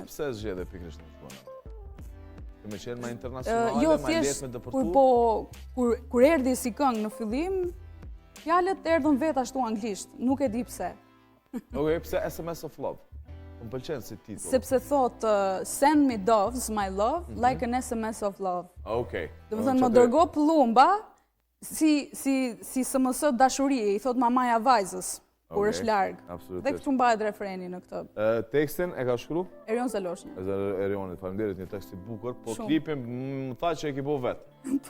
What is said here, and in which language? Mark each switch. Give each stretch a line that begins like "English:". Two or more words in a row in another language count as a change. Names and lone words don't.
Albanian: Pse zgjedhe pikërisht në gjuhën? Me qenë ma internacionale, ma letë me dëpërtu? Kur erdi si këngë në fillim, fjalët erdhën vetë ashtu anglisht, nuk e di pse. Okej, pse SMS of Love? Më pëlqenë si titull. Sepse thotë,
English: send me doves, my love, like an SMS of love.
Albanian: Okej. Dhe më thënë, më dërgo plumba, si SMS dashuri, i thotë mamaja vajzës, kur është largë. Dhe këtu mbahet refreni në këtë. Tekstin e ka shkru? Erion Zaloshnja. Erionit, faleminderit, një tekst i bukur, po klipin më tha që e ki po vetë.